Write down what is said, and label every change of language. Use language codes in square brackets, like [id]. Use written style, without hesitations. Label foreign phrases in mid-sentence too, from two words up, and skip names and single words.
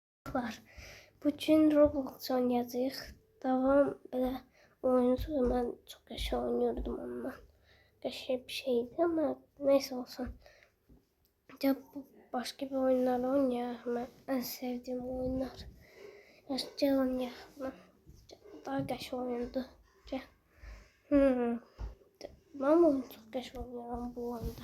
[az] var. Bugün Roblox oynayacağıq. Davam belə oyunu mən çox qəşəng oynuyordum onunla. Qəşəng bir şeydi [tr] ama neyse olsun. [az] Ya bu [tr] başka bir [az] oyunlar oynayaq. [tr] Mən en sevdiğim oyunlar. [az] Gel oynayaq. Daha qəşəng oyundu. Gel. [tr] Ben bu oyunu çok qəşəng oynuyorum bu oyunda.